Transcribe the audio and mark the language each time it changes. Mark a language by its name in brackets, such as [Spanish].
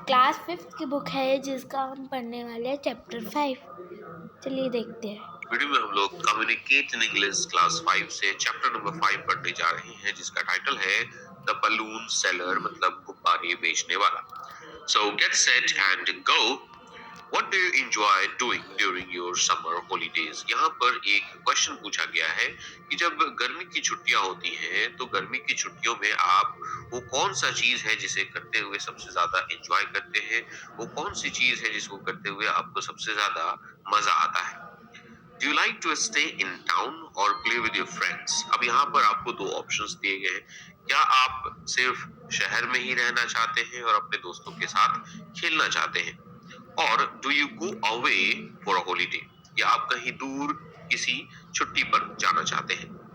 [Hindi] Class 5 की book है जिसका हम पढ़ने वाले हैं चैप्टर 5। चलिए देखते हैं। वीडियो में हम लोग कम्युनिकेट इन इंग्लिश क्लास 5 से चैप्टर नंबर 5 पढ़ने जा रहे हैं, जिसका टाइटल है द बलून सेलर, मतलब गुब्बारे बेचने वाला। [English] So get set and go. What do you enjoy doing during your summer holidays? [Hindi] यहाँ पर एक क्वेश्चन पूछा गया है कि जब गर्मी की छुट्टियां होती हैं तो गर्मी की छुट्टियों में आप वो कौन सा चीज है जिसे करते हुए सबसे ज्यादा एंजॉय करते हैं, वो कौन सी चीज है जिसको करते हुए आपको सबसे ज्यादा मजा आता है। [English] Do you like to stay in town or play with your friends? [Hindi] अब यहाँ पर आपको दो ऑप्शंस दिए गए हैं। क्या आप सिर्फ शहर में ही रहना चाहते हैं और अपने दोस्तों के साथ खेलना चाहते हैं, और [English] do you go away for a holiday, [Hindi] या आप कहीं दूर किसी छुट्टी पर जाना चाहते हैं।